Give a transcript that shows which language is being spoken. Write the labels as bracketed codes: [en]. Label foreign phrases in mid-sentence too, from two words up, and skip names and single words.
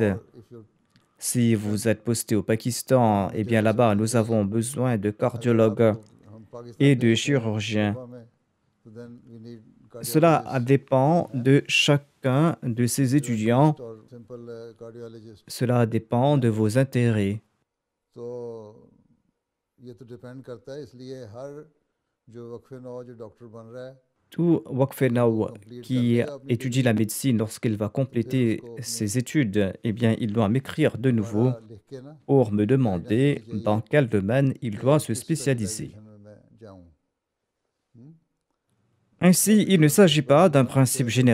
[fr] Si vous êtes posté au Pakistan, eh bien là-bas, nous avons besoin de cardiologues et de chirurgiens. Cela dépend de chacun de ces étudiants. Cela dépend de vos intérêts. [ur] تو یہ تو ڈیپینڈ کرتا ہے اس لیے ہر جو وقف نو جو ڈاکٹر بن رہا ہے [fr] Tout Waqfenao qui étudie la médecine, lorsqu'il va compléter ses études, eh bien, il doit m'écrire de nouveau pour me demander dans quel domaine il doit se spécialiser. Ainsi, il ne s'agit pas d'un principe général.